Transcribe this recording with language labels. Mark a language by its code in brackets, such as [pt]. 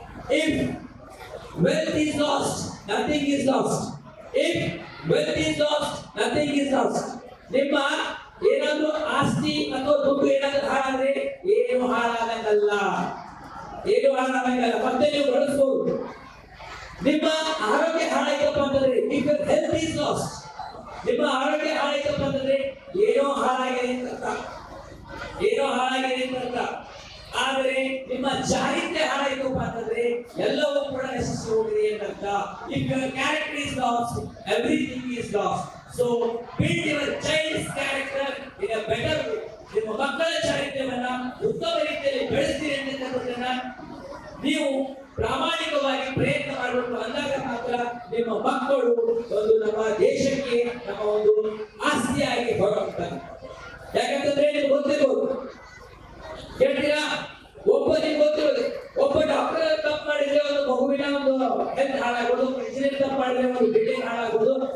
[en] If wealth is lost, nothing is lost. If wealth is lost, nothing is lost. [kn] ನಿಮ್ಮ ಏನಾದ್ರೂ ಆಸ್ತಿ ಅಥವಾ ದುಡ್ಡು ಏನಾದ್ರೂ ಹಾಳಾದ್ರೆ ಏನು ಹಾಳಾಗಲ್ಲ, ಏನು ಹಾಳಾಗಲ್ಲ, ಮತ್ತೆ ನೀವು ಬಳಸಬಹುದು. ನಿಮ್ಮ ಆರೋಗ್ಯ ಹಾಳಾಯ್ತಪ್ಪ ಅಂತಂದ್ರೆ [en] if your health is lost, [kn] ನಿಮ್ಮ ಆರೋಗ್ಯ ಹಾಳಾಯ್ತಪ್ಪ ಅಂತಂದ್ರೆ ಏನೋ ಹಾಳಾಗಿದೆ ಅಂತ, ಏನೋ ಹಾಳಾಗಿದೆ ಅಂತ. ಆದರೆ ನಿಮ್ಮ ಚಾರಿತ್ರ್ಯ ಹಾಳಾಯ್ತಪ್ಪ ಅಂತಂದ್ರೆ ಎಲ್ಲವೂ ಕೂಡ ನಶಿಸಿ ಹೋಗಿದೆ ಅಂತ. [en] If your character is lost, everything is lost. So build your child's character in a better way. [kn] ನಿಮ್ಮ ಮಕ್ಕಳ ಚಾರಿತ್ರ್ಯವನ್ನ ಉತ್ತಮ ರೀತಿಯಲ್ಲಿ ಬೆಳೆಸ್ತೀರಿ ಅಂತಕ್ಕಂಥದ್ದನ್ನ ನೀವು ಪ್ರಾಮಾಣಿಕವಾಗಿ ಪ್ರಯತ್ನ ಮಾಡಬೇಕು. ಅಂದಾಗ ಮಾತ್ರ ನಿಮ್ಮ ಮಕ್ಕಳು ಒಂದು ನಮ್ಮ ದೇಶಕ್ಕೆ ನಮ್ಮ ಒಂದು ಆಸ್ತಿಯಾಗಿ ಹೊರಡ್ತಾರೆ. ಯಾಕಂತಂದ್ರೆ ನಿಮ್ಗೆ ಗೊತ್ತಿರ್ಬೋದು, ಹೇಳ್ತೀರಾ, ನಿಮ್ಗೆ ಗೊತ್ತಿರೋದು ಒಬ್ಬ ಡಾಕ್ಟರ್ ತಪ್ಪು ಮಾಡಿದ್ರೆ ಒಂದು ಮಗುವಿನ ಒಂದು ಹೆಲ್ತ್ ಹಾಳಾಗೋದು, ಇಂಜಿನಿಯರ್ ತಪ್ಪು ಮಾಡಿದ್ರೆ ಒಂದು ಬಿಲ್ಡಿಂಗ್ ಹಾಳಾಗೋದು.